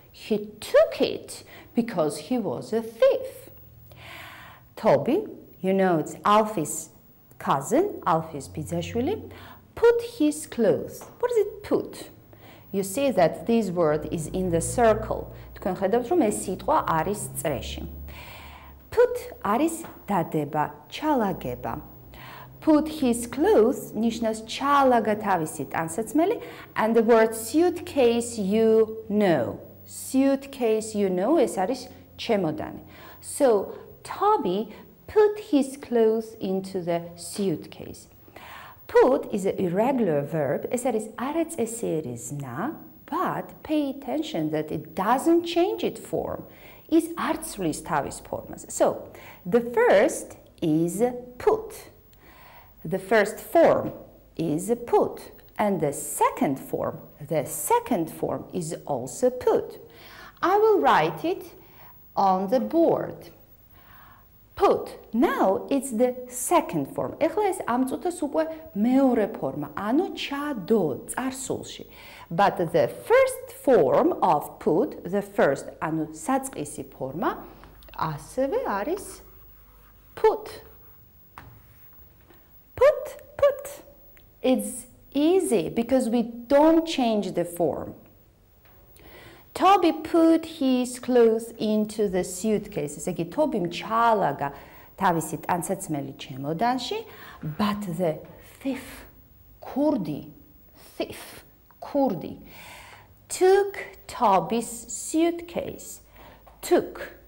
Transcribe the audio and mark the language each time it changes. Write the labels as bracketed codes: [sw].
[en] He took it because he was a thief. Toby, you know it's Alfie's cousin, Alfie's ბიძაშვილი, put his clothes. What does it put? You see that this word is in the circle. [ka] თქვენ ხედავთ რომ ეს სიტყვა არის წრეში. Put არის დადება, ჩალაგება. [en] Put his clothes [ka] ნიშნავს ჩალაგა თავისი ტანსაცმელი, [en] and the word suitcase you know. Suitcase you know [ka] ეს არის ჩემოდანი. [en] So Toby put his clothes into the suitcase. Put is an irregular verb. [ka] ეს არის არაწესიერი ზნა, [en] but pay attention that it doesn't change its form. [ka] Is არ ცვლის თავის ფორმაზე. [en] So the first is put. The first form is put, and the second form is also put. I will write it on the board. Put. Now it's the second form. [ka] ეხლა ეს ამ წუთას უკვე მეორე ფორმა, ანუ ჩადო წარსულში. [en] But the first form of put, the first, [ka] ანუ საწყისი ფორმა, ასევე არის [en] put. Put. It's easy because we don't change the form. Toby put his clothes into the suitcase. [ka] ესე იგი, Toby-მ ჩაალაგა თავისი ტანსაცმელი ჩემოდანში, [en] but the thief, ქურდი, took Toby's suitcase. Took.